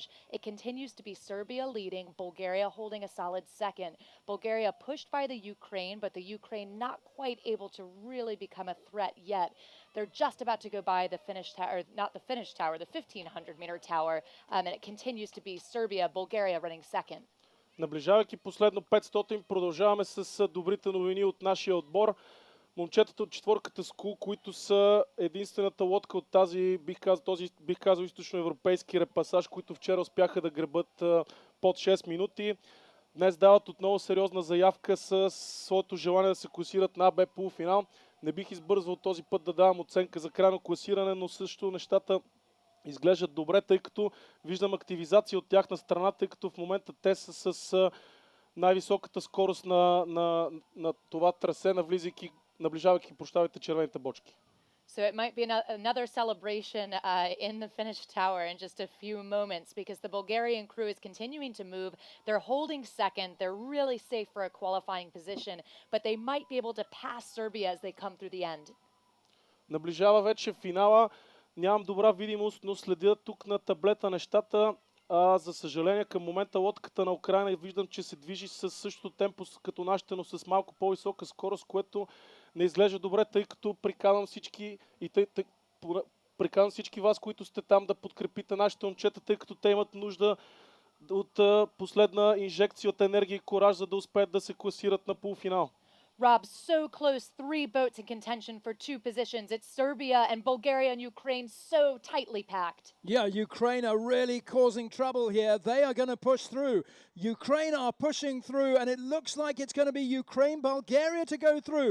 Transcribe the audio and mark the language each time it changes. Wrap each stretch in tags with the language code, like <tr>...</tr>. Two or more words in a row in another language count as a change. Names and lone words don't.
<en>It continues to be Serbia leading, Bulgaria holding a solid second. Bulgaria pushed by the Ukraine, but the Ukraine not quite able to really become a threat yet. They're just about to go by the finish tower, not the finish tower, the 1500-meter tower, and it continues to be Serbia, Bulgaria running second.</en> <bg>Наближавайки последно 500, продължаваме с добрите новини от нашия отбор. Момчетата от четворката СКУ, които са единствената лодка от бих казал източноевропейски репасаж, които вчера успяха да гребат под 6 минути. Днес дават отново сериозна заявка с своето желание да се класират на АБ полуфинал. Не бих избързвал този път да давам оценка за крайно класиране, но също нещата изглеждат добре, тъй като виждам активизация от тяхна страна, тъй като в момента те са с най-високата скорост на това трасе, наближавайки червените бочки.</bg> <en>So it might be another celebration in the finish tower in just a few moments, because the Bulgarian crew is continuing to move. They're holding second. They're really safe for a qualifying position, but they might be able to pass Serbia as they come through the end.</en> <bg>Наближава вече финала. Нямам добра видимост, но следя тук на таблета нещата. За съжаление, към момента лодката на Украйна виждам, че се движи със същото темпо като нашите, но с малко по-висока скорост, което не изглежда добре, тъй като приканвам всички вас, които сте там, да подкрепите нашите момчета, тъй като те имат нужда от последна инжекция от енергия и кораж, за да успеят да се класират на полуфинал.</bg> <en>Rob, so close, 3 boats in contention for 2 positions. It's Serbia and Bulgaria and Ukraine so tightly packed. Yeah, Ukraine are really causing trouble here. They are going to push through. Ukraine are pushing through, and it looks like it's going to be Ukraine, Bulgaria to go through.</en>